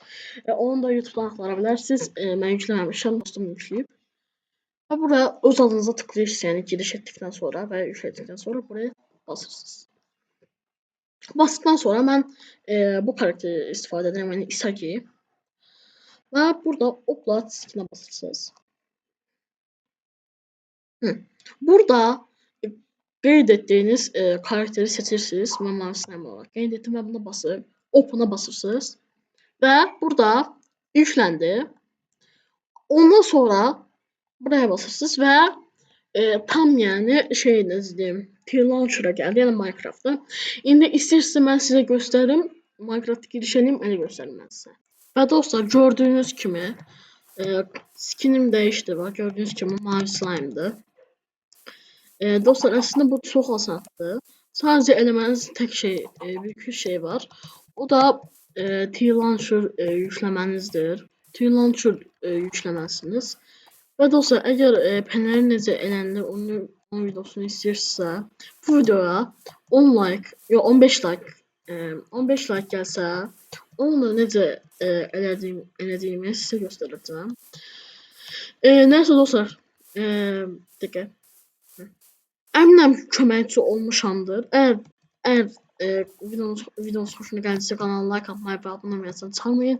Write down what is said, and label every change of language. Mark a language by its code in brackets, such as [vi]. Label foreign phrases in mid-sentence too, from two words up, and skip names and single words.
[tr] Onu da YouTube'dan aktarabilirsiniz. Ben yüklememişim, dostum yükleyip. Ve buraya öz adınıza tıklayırsınız yani giriş ettikten sonra ve yükledikten sonra buraya basırsınız. Bastıktan sonra ben bu karakteri istifade ederim yani Isagi. Ve burada [en] upload skin'e [tr] basırsınız. [az] Burada qeyd etdiyiniz karakteri seçirsiniz. Mən mavi slime olarak qeyd etdim və buna basıb open'a basırsınız. Və burada yükləndi. Ondan sonra buraya basırsınız və tam yəni şey necə deyim, T-Launcher'a gəldi, yəni Minecraft'da. İndi istəyirsiniz mən sizə göstərim. Minecraft'a giriş edeyim, elə göstərim mən sizə. Və dostlar gördüyünüz kimi skinim dəyişdi. Bax gördüyünüz kimi mavi slime'dır. [tr] Dostlar aslında bu çok asandır. [az] Sadece eləməniz tek şey, bir şey var. O da T-Launcher yükləmənizdir. T-Launcher yükləməlisiniz. Və dostlar əgər paneli necə elənir onun videosunu istəyirsinizsə bu videoya 10 like, yox 15 like 15 like gəlsə onu necə elədiyimi sizə göstərəcəm. Nəysə dostlar, dəqiqə. Əminəm köməkçi olmuşamdır. Əgər videonuz xoşuna gəldiysə kanala like atmayı və abunə olmayı çalmayın.